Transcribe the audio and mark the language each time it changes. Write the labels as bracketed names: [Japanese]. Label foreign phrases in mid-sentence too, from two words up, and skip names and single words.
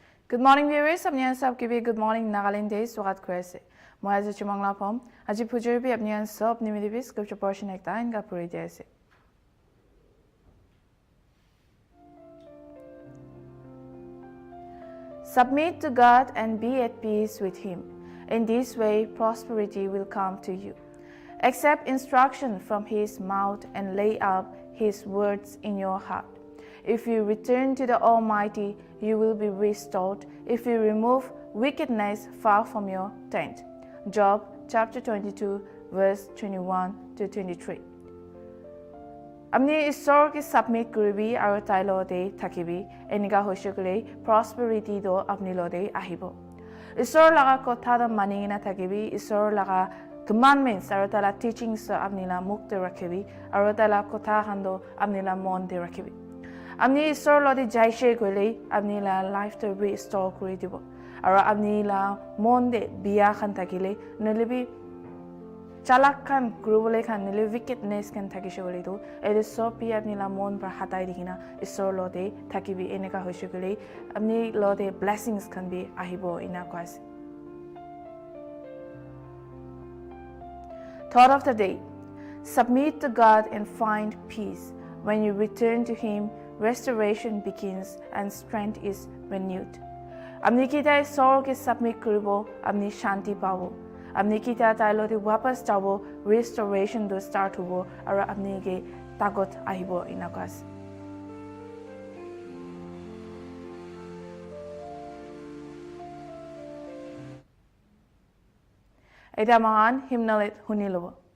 [English] Good morning viewers, [Naga Pidgin] apnian sab ki Good Morning Nagaland day swagat korese. Moi aji chumangla phom, aji phujur bi apnian sab Nltv scripture portion ekta inga puri jaise. [English] Submit to God and be at peace with Him. In this way, prosperity will come to you. Accept instruction from His mouth and lay up His words in your heart. If you return to the Almighty, you will be restored if you remove wickedness far from your tent. Job chapter 22 verse 21 to 23. [Naga Pidgin] Amni isor ki submit kuribi aro tailo de takibi eniga hoshukule prosperity do apni lo de ahibo. Isor laga kotha da maningina takibi isor laga commandments aro tala teachings so apni la mukte rakibi aro tala kotha hando apni la mon de rakibi. Amni isor lo de jaishe gole apni la life to restore kuri dibo aro apni la mon de biya khan takile nelibi chalak khan grubole khan nele wickedness kan thakishe gole do ede so pi apni la mon par hatai dikina isor lo de thakibi eneka hoishe gole apni lo de blessings kan bi ahibo ina kwase. [English] Thought of the day: submit to God and find peace. When you return to Him, restoration begins and strength is renewed. [Naga Pidgin] Amni kita isor ke submit kuribo amni shanti pabo. Amni kita tailo de wapas jabo restoration do start hubo aro amni ke tagot ahibo inakas. Eda mangan hymnalit hunilobo.